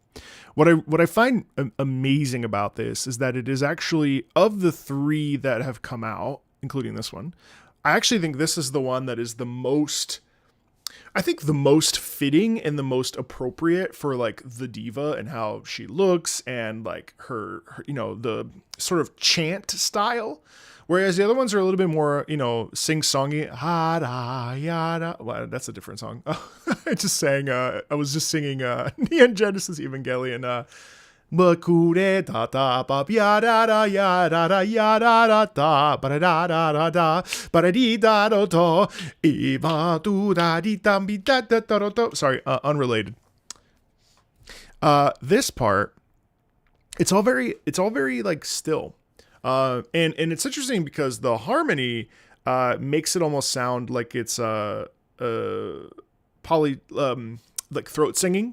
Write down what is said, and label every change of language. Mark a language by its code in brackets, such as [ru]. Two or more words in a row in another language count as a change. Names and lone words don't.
[en] What I find amazing about this is that it is actually, of the three that have come out, including this one, I actually think this is the one that is the most fitting and the most appropriate for like the Diva and how she looks and like her the sort of chant style. Whereas the other ones are a little bit more, sing-songy. Ha-da, yada. Well, that's a different song. I was just singing Neon Genesis Evangelion. Bakure da da ba yada da yada da yada da ba da da da ba di da do do iba du da di dam bi da da da do. Sorry, unrelated. This part, it's all very like still. And it's interesting because the harmony makes it almost sound like it's like throat singing.